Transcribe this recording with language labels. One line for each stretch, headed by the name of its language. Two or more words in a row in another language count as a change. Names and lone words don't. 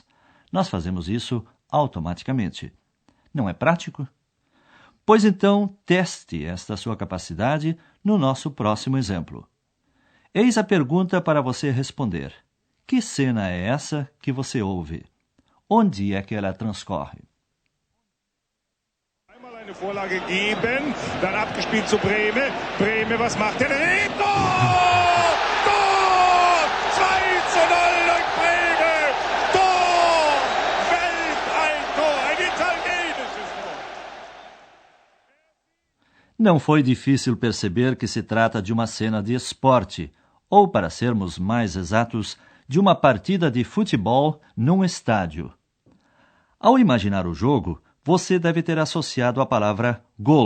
Portuguese: Nós fazemos isso automaticamente. Não é prático? Pois então, teste esta sua capacidade no nosso próximo exemplo. Eis a pergunta para você responder. Que cena é essa que você ouve? Onde é que ela transcorre?
German: Einmal eine Vorlage geben, dann abgespielt zu Brehme. Brehme, was macht er? Tor! Tor! 2:0 durch Brehme! Tor! Weltalltor! Ein italienisches Tor!
Portuguese: Não foi difícil perceber que se trata de uma cena de esporte, ou, para sermos mais exatos, de uma partida de futebol num estádio. Ao imaginar o jogo, você deve ter associado a palavra gol.